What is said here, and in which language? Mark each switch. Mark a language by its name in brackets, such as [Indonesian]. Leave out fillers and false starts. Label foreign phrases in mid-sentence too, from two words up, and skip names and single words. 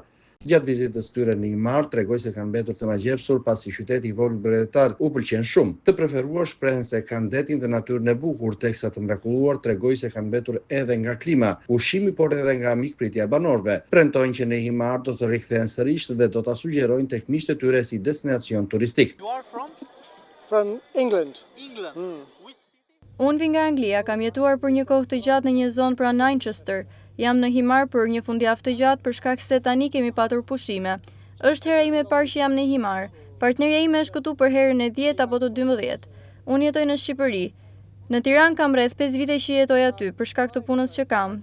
[Albanian] Gjatë vizitës tyre në Himar, tregoj se kanë mbetur të magjepsur pasi qyteti i vogël bregdetar u pëlqen shumë. Të preferuar shprehen se kanë detin dhe natyrën e bukur, teksa të mrekulluar tregoj se kanë mbetur edhe nga klima, ushqimi por edhe nga mikpritja e banorëve. Premtojnë që në Himar do të rikthehen sërish dhe do ta sugjerojnë tek miqtë e tyre si destinacion turistik. [English] You are from? From England. England. [Albanian] Unë vi nga Anglia, kam jetuar për një kohë të gjatë në një zonë pranë Manchester. Jam në Himar për një fundjavë të gjatë për shkak se tani kemi patur pushime. Është hera ime e parë që jam në Himar. Partnerja ime është këtu për herën e 10 apo të 12. Unë jetoj në Shqipëri. Në Tiranë kam rreth 5 vite që jetoj aty për shkak të punës që kam.